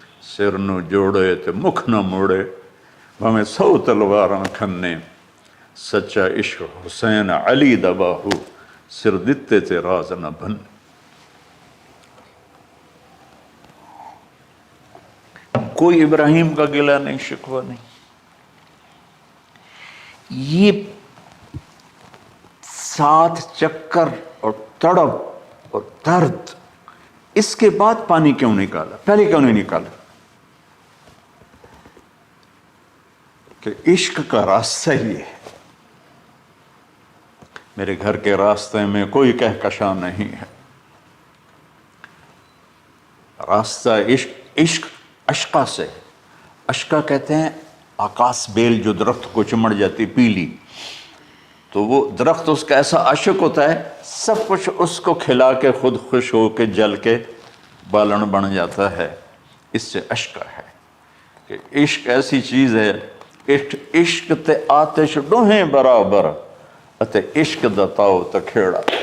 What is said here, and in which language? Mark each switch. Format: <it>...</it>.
<pa>سر نو جوڑے تے مکھ نہ موڑے، بھامیں 100 تلواراں کھنے. سچا عشق حسین علی دا باہو، سر دتے تے راز نہ بن.</pa> <ur>کوئی ابراہیم کا گلہ نہیں، شکوہ نہیں. یہ 7 چکر اور تڑپ اور درد، اس کے بعد پانی کیوں نکالا، پہلے کیوں نہیں نکالا؟ کہ عشق کا راستہ یہ ہے. میرے گھر کے راستے میں کوئی کہکشاں نہیں ہے. راستہ عشق، عشق اشقا سے. اشقا کہتے ہیں آکاس بیل جو درخت کو چمڑ جاتی پیلی، تو وہ درخت اس کا ایسا عاشق ہوتا ہے، سب کچھ اس کو کھلا کے خود خوش ہو کے جل کے بالن بن جاتا ہے. اس سے اشقا ہے کہ عشق ایسی چیز ہے.</ur> <pa>عشق تے آتش ڈوہیں برابر، اتے عشق دا تاؤ تکھیڑا.</pa>